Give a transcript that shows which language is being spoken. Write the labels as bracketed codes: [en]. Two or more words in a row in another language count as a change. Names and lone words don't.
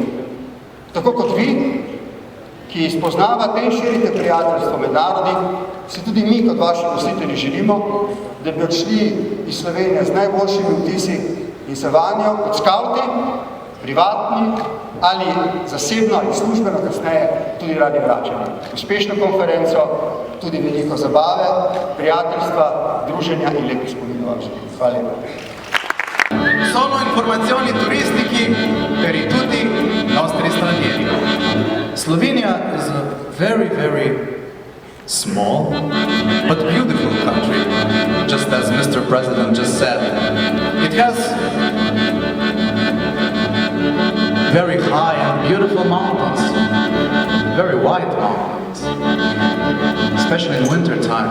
[sl] Tako kot vi, ki spoznavate in širite prijateljstvo med narodi, si tudi mi kot vaši gostitelji želimo, da bi odšli iz Slovenije z najboljšimi vtisi in se vanjo kot skavti, privatni ali zasebno in službeno kasneje tudi radi vračali. Uspešno konferenco, tudi veliko zabave, prijateljstva, druženja in lepih spominov vam želim. Hvala lepa. [it] Sono informazioni turistiche per i tutti nostri stranieri. [en] Slovenia is a very, very small but beautiful country, just as Mr. President just said. It has very high and beautiful mountains, very white mountains, especially in winter time.